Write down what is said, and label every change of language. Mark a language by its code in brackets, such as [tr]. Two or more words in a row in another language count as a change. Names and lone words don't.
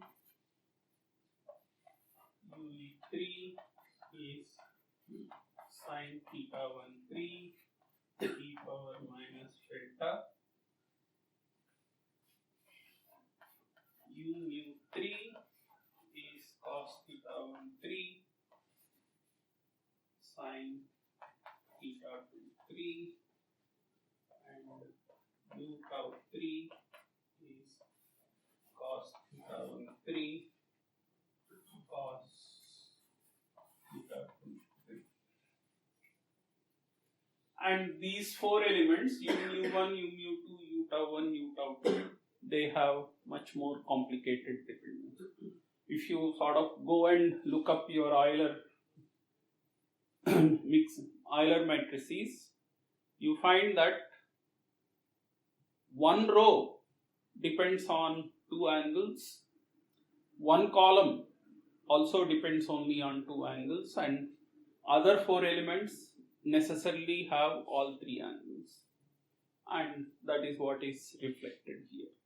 [en] 2, UE3 is sin theta 1 3 e power minus delta, u mu 3 is cos theta 1 3 sin theta 2 3, and u tau 3 is cos theta 1 3 cos theta 2 3. And these four elements, u mu1, u mu2, u tau 1, u tau 2, they have much more complicated dependence. If you sort of go and look up your Euler Euler matrices, you find that one row depends on two angles, one column also depends only on two angles, and other four elements necessarily have all three angles, and that is what is reflected here.